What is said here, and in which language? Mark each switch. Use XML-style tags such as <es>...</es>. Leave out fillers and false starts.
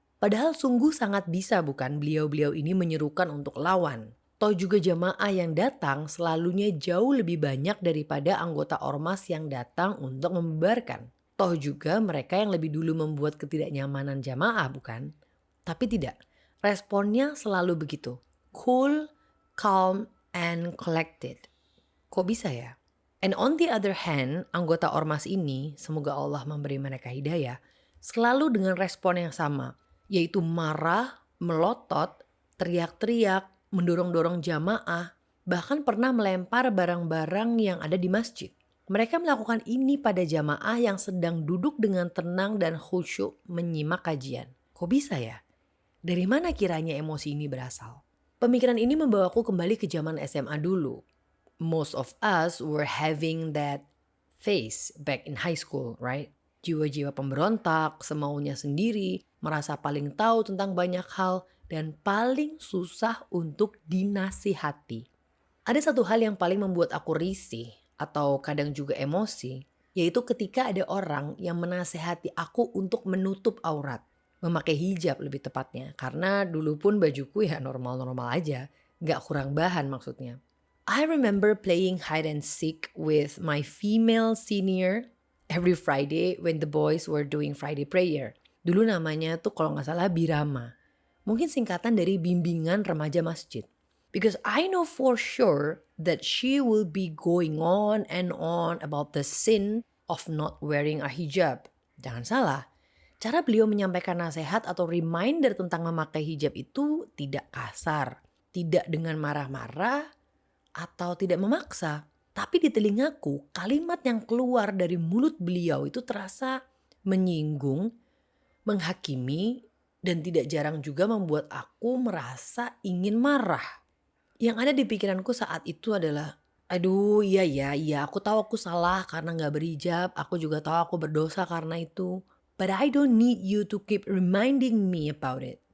<id>Padahal sungguh sangat bisa bukan beliau-beliau ini menyerukan untuk lawan. Toh juga jamaah yang datang selalunya jauh lebih banyak daripada anggota ormas yang datang untuk membubarkan. Toh juga mereka yang lebih dulu membuat ketidaknyamanan jamaah bukan? Tapi tidak. Responnya selalu begitu.</id> <en>Cool, calm, and collected.</en> <id>Kok bisa ya?</id> <en>And on the other hand,</en> <id>anggota ormas ini, semoga Allah memberi mereka hidayah, selalu dengan respon yang sama, yaitu marah, melotot, teriak-teriak, mendorong-dorong jamaah, bahkan pernah melempar barang-barang yang ada di masjid. Mereka melakukan ini pada jamaah yang sedang duduk dengan tenang dan khusyuk menyimak kajian. Kok bisa ya? Dari mana kiranya emosi ini berasal? Pemikiran ini membawaku kembali ke zaman SMA dulu.</id> <en>Most of us were having that phase back in high school, right?</en> <id>Jiwa-jiwa pemberontak, semaunya sendiri, merasa paling tahu tentang banyak hal, dan paling susah untuk dinasihati. Ada satu hal yang paling membuat aku risih atau kadang juga emosi, yaitu ketika ada orang yang menasehati aku untuk menutup aurat. Memakai hijab lebih tepatnya, karena dulu pun bajuku ya normal-normal aja, gak kurang bahan maksudnya.</id> <en>I remember playing hide and seek with my female senior every Friday when the boys were doing Friday prayer.</en> <id>Dulu namanya tuh kalau gak salah Birama. Mungkin singkatan dari bimbingan remaja masjid.</id> <en>Because I know for sure that she will be going on and on about the sin of not wearing a hijab.</en> <id>Jangan salah, cara beliau menyampaikan nasihat atau reminder tentang memakai hijab itu tidak kasar, tidak dengan marah-marah, atau tidak memaksa. Tapi di telingaku, kalimat yang keluar dari mulut beliau itu terasa menyinggung, menghakimi, dan tidak jarang juga membuat aku merasa ingin marah. Yang ada di pikiranku saat itu adalah, aduh iya aku tahu aku salah karena gak berhijab, aku juga tahu aku berdosa karena itu.</id> <en>But I don't need you to keep reminding me about it.</en>